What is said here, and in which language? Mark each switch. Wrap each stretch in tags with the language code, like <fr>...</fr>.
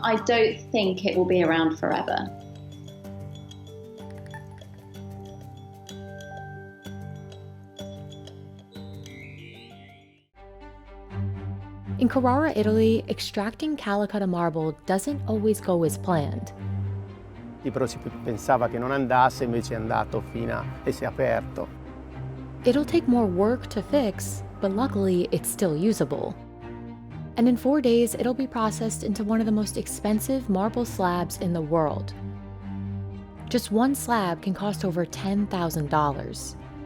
<en>I don't think it will be around forever. In Carrara, Italy, extracting Calacatta marble doesn't always go as planned.</en> <it>Però si pensava che non andasse, invece è andato e si è aperto.</it> <en>It'll take more work to fix, but luckily it's still usable. And in 4 days, it'll be processed into one of the most expensive marble slabs in the world. Just one slab can cost over $10,000.</en>